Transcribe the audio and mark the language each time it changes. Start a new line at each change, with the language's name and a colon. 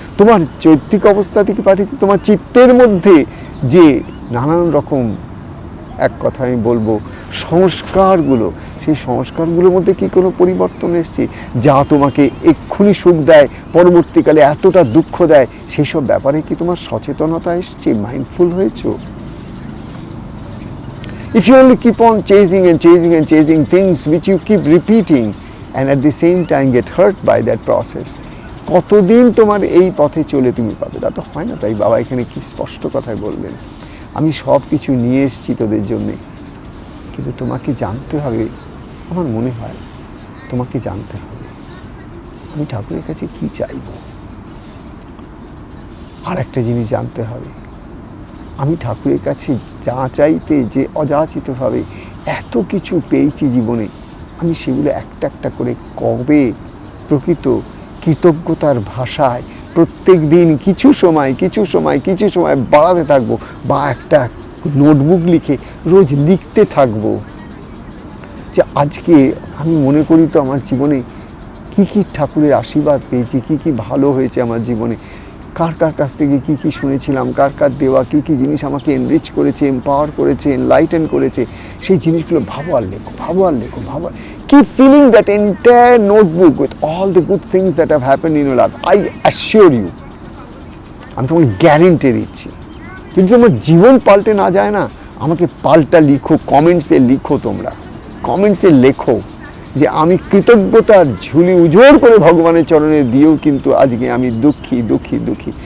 Bangla: তোমার চৈত্রিক অবস্থা কি পাল্টেছে? তোমার চিত্তের মধ্যে যে নানান রকম, এক কথা আমি বলবো, সংস্কারগুলো, সেই সংস্কারগুলোর মধ্যে কি কোনো পরিবর্তন এসছে যা তোমাকে এক্ষুনি সুখ দেয়, পরবর্তীকালে এতটা দুঃখ দেয়? সেই সব ব্যাপারে কি তোমার সচেতনতা এসছে? মাইন্ডফুল হয়েছো?
English: If you only keep on chasing things which you keep repeating and at the same time get hurt by that process,
Bangla: কতদিন তোমার এই পথে চলে তুমি পাবে? তা তো হয় না। তাই বাবা এখানে কি স্পষ্ট কথায় বলবেন, আমি সব কিছু নিয়ে এসেছি তোদের জন্যে, কিন্তু তোমাকে জানতে হবে, আমার মনে হয় তোমাকে জানতে হবে আমি ঠাকুরের কাছে কি চাইব। আর একটা জিনিস জানতে হবে, আমি ঠাকুরের কাছে যা চাইতে যে অযাচিতভাবে এত কিছু পেয়েছি জীবনে, আমি সেগুলো একটা একটা করে কবে প্রকৃত কৃতজ্ঞতার ভাষায় প্রত্যেক দিন কিছু সময় বাড়াতে থাকবো, বা একটা নোটবুক লিখে রোজ লিখতে থাকবো যে আজকে আমি মনে করি তো আমার জীবনে কি কি ঠাকুরের আশীর্বাদ পেয়েছি, কি কি ভালো হয়েছে আমার জীবনে, কার কাছ থেকে কি কি শুনেছিলাম, কার দেওয়া কি কি জিনিস আমাকে এনরিচ করেছে, এম্পাওয়ার করেছে, এনলাইটেন করেছে, সেই জিনিসগুলো ভাবো আর লেখো।
English: Keep filling that entire notebook with all the good things that have happened in your life. I assure you,
Bangla: আমি তোমাকে গ্যারেন্টি দিচ্ছি, যদি তোমার জীবন পাল্টে না যায় না, আমাকে পাল্টা লিখো, কমেন্টসে লিখো, তোমরা কমেন্টসে লেখো যে আমি কৃতজ্ঞতার ঝুলি উজোড় করে ভগবানের চরণে দিয়েও কিন্তু আজকে আমি দুঃখী।